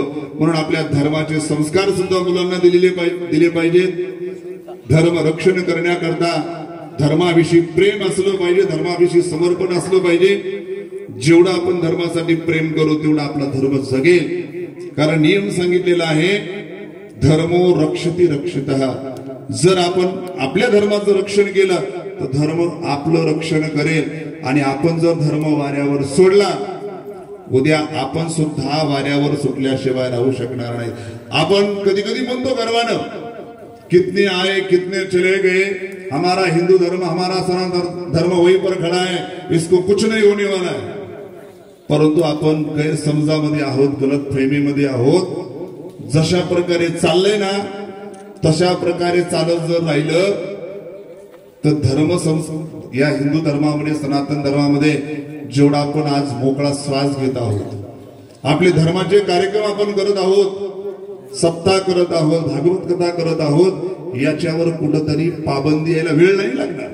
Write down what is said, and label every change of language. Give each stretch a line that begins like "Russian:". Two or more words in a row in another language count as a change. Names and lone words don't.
Marathi: म्हणून आपल्या धर्माचे संस्कार सुद्धा मुलांना दिले पाहिजेत. धर्म रक्षण करण्याकरता धर्माविषयी प्रेम असलं पाहिजे, धर्माविषयी समर्पण असलं पाहिजे. जेवढं आपण धर्मासाठी प्रेम करू तेवढा आपला धर्म जगेल. कारण नियम सांगितलेला आहे,
Sanskrit: धर्मो रक्षति रक्षितः.
Marathi: जर आपण आपल्या धर्माचं रक्षण केलं तर धर्म आपलं रक्षण करेल. आणि आपण जर धर्म वाऱ्यावर सोडला, उद्या आपण सुद्धा वाऱ्यावर सुटल्याशिवाय राहू शकणार नाही. आपण कधी कधी म्हणतो गर्वानं,
Hindi: कितने आए कितने चले गए, हमारा हिंदू धर्म, हमारा सनातन धर्म वहीं पर खड़ा है, इसको कुछ नहीं होने वाला है.
Marathi: परंतु आपण गैरसमजामध्ये आहोत, गलत प्रेमीमध्ये आहोत. जशा प्रकारे चाललंय ना तशा प्रकारे चालत जर राहिलं तर धर्म या हिंदू धर्मामध्ये, सनातन धर्मामध्ये जेवढा आपण आज मोकळा श्वास घेत आहोत, आपले धर्माचे कार्यक्रम आपण करत आहोत, सप्ताह करत आहोत, भागवत कथा करत आहोत, याच्यावर कुठंतरी पाबंदी यायला वेळ नाही लागणार.